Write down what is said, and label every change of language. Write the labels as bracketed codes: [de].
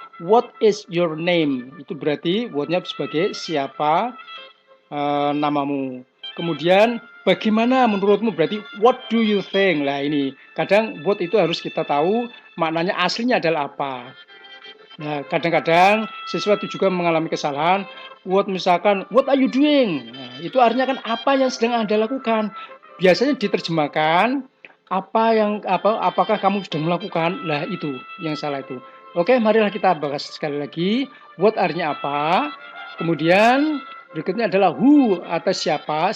[en] What is your name? [id] Itu berarti what-nya sebagai siapa namamu. Kemudian bagaimana menurutmu, berarti [en] what do you think. [id] Nah ini kadang what itu harus kita tahu maknanya aslinya adalah apa. Nah kadang-kadang siswa itu juga mengalami kesalahan. [en] What [id] misalkan [en] what are you doing. [id] Nah, itu artinya kan apa yang sedang Anda lakukan. Biasanya diterjemahkan apakah kamu sudah melakukan. Nah itu yang salah itu. Oke, marilah kita bahas sekali lagi. What artinya apa. Kemudian berikutnya adalah who atau siapa.